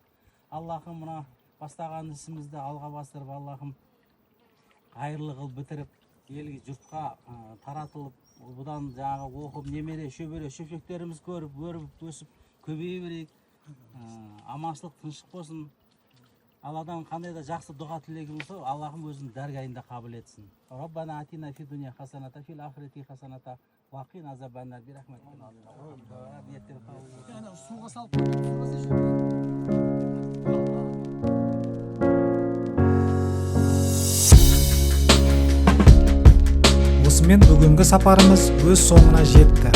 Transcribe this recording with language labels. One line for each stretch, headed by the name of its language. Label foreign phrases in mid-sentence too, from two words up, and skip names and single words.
Kazakh: Аллахым мына бастаған ісімізді алға бастырып, Аллахым қайырлы қылып бітіріп, елге жұртқа таратылып, бұдан жаңағы оқып, немере, шөбере, шөпшектеріміз көріп, өріп, өсіп, көбейе берейік. Аманшылық, тыныштық болсын. Алладан қандай да жақсы дұға тілегіміз болса, Аллахым өзінің дәргайында қабыл етсін.
Arabic: ربنا آتنا في الدنيا حسنة في الآخرة حسنة وقنا عذاب النار برحمتكم.
Kazakh: Ниеттер қабыл болсын. Суға салып осымен бүгінгі сапарымыз өз соңына жетті.